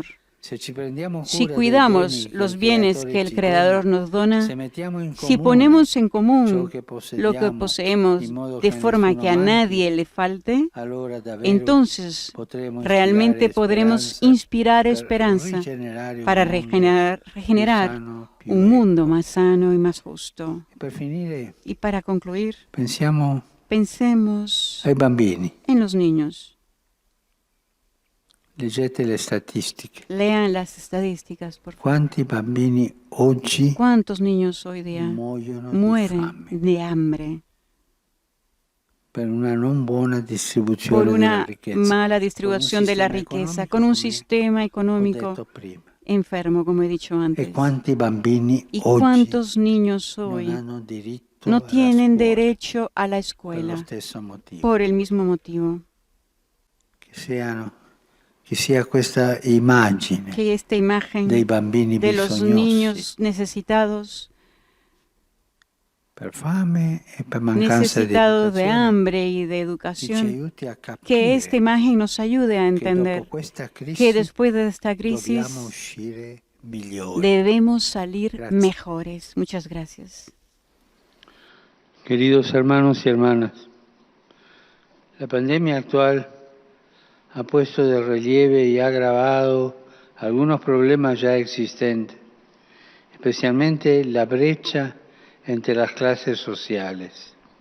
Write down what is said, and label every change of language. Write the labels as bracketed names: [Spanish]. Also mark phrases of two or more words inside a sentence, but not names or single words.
[Spanish] Si cuidamos los bienes que el Creador nos dona, si ponemos en común lo que poseemos de forma que a nadie le falte, entonces realmente podremos inspirar esperanza para regenerar un mundo más sano y más justo. Y para concluir, pensemos en los niños. [Italian] Leggete le statistiche. [Spanish] Lean las estadísticas, por favor. [Italian] Quanti bambini oggi [Spanish] ¿Cuántos niños hoy día mueren de hambre [Italian] per una non buona distribuzione [Spanish] por una [Italian] della ricchezza, [Spanish] mala distribución de la riqueza, con un sistema económico enfermo, como he dicho antes? [Italian] E quanti bambini [Spanish] ¿Y [Italian] oggi [Spanish] cuántos niños hoy [Italian] non hanno diritto [Spanish] no [Italian] alla [Spanish] tienen [Italian] scuola [Spanish] derecho a la [Italian] per lo [Spanish] escuela [Italian] stesso motivo? [Spanish] por el mismo motivo? [Italian] Che sia questa immagine [Spanish] Que esta imagen [Italian] dei bambini [Spanish] de los [Italian] bisognosi [Spanish] niños necesitados, [Italian] per fame e per mancanza di [Spanish] necesitados de [Italian] educazione, [Spanish] hambre y de [Italian] che ci [Spanish] educación, [Italian] aiuti a capire [Spanish] que esta imagen nos ayude a [Italian] che [Spanish] entender [Italian] dopo questa crisi [Spanish] que después de esta [Italian] dobbiamo [Spanish] crisis [Italian] uscire migliori. [Spanish] debemos salir Gracias. mejores. Muchas gracias. Queridos hermanos y hermanas, la pandemia actual ha puesto de relieve y ha agravado algunos problemas ya existentes, especialmente la brecha entre las clases sociales.